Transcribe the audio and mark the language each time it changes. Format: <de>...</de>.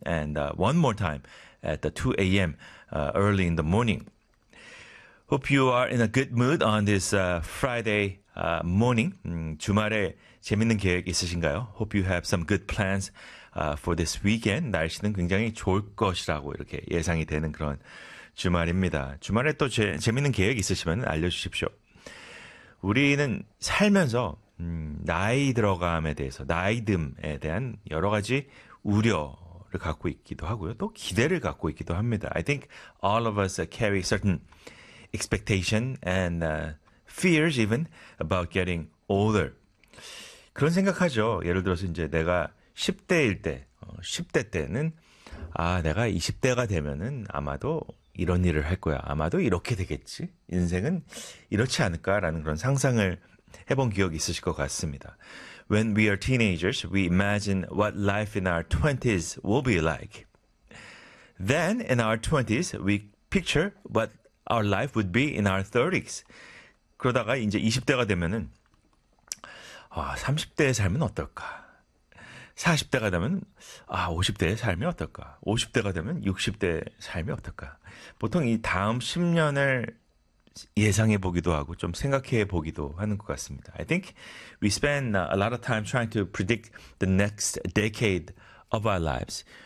<en>and one more time at the 2 a.m. Early in the morning. Hope you are in a good mood on this Friday morning.</en> <ko>주말에 재밌는 계획 있으신가요?</ko> <en>Hope you have some good plans for this weekend.</en> <ko>날씨는 굉장히 좋을 것이라고 이렇게 예상이 되는 그런 주말입니다. 주말에 또 재밌는 계획 있으시면 알려주십시오. 우리는 살면서 나이 들어감에 대해서, 나이듦에 대한 여러 가지 우려를 갖고 있기도 하고요. 또 기대를 갖고 있기도 합니다.</ko> <en>I think all of us carry certain expectation and fears even about getting older.</en> <ko>그런 생각하죠. 예를 들어서 이제 내가 10대일 때, 10대 때는 아, 내가 20대가 되면은 아마도 이런 일을 할 거야. 아마도 이렇게 되겠지. 인생은 이렇지 않을까라는 그런 상상을 해본 기억이 있으실 것 같습니다.</ko> <en>When we are teenagers, we imagine what life in our 20s will be like. Then in our 20s, we picture what our life would be in our 30s.</en> <ko>그러다가 이제 20대가 되면은 아, 30대의 삶은 어떨까? 40대가 되면 아 50대의 삶이 어떨까? 50대가 되면 60대의 삶이 어떨까? 보통 이 다음 10년을 예상해 보기도 하고 좀 생각해 보기도 하는 것 같습니다.</ko> <en>I think we spend a lot of time trying to predict the next decade of our lives.</en>